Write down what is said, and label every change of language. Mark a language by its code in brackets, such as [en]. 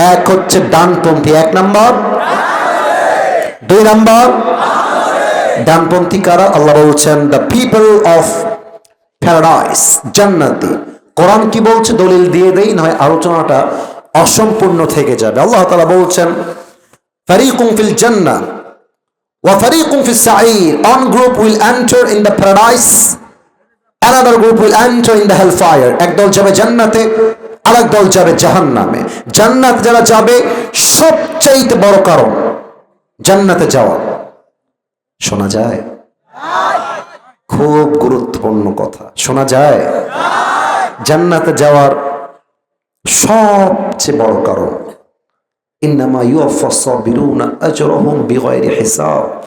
[bn] এক হচ্ছে ডানপন্থী, এক নাম্বার। দুই নাম্বার ডানপন্থী কারা? আল্লাহ বলছেন [en] the people of paradise, [bn] জান্নাতি। কোরআন কি বলছে দলিল দিয়ে দেই, নয় আলোচনাটা অসম্পূর্ণ থেকে যাবে। আল্লাহ তাআলা বলছেন [ar] ফারিকুম ফিল জান্নাহ ওয়া ফারিকুম ফিস সাঈর, [en] one group will enter in the paradise, another group will enter in the hellfire। [bn] একদল যাবে জান্নাতে, আরেক দল যাবে জাহান্নামে। জান্নাত যারা যাবে, সবচেয়ে বড় কারণ জান্নাতে যাওয়া, শোনা যায়? খুব গুরুত্বপূর্ণ কথা, শোনা যায়? জান্নাতে যাওয়ার সবচেয়ে বড় কারণ [ar] ইন্নামা ইউওয়াফাস সাবিরুনা আজরাহুম বিগাইরি হিসাব।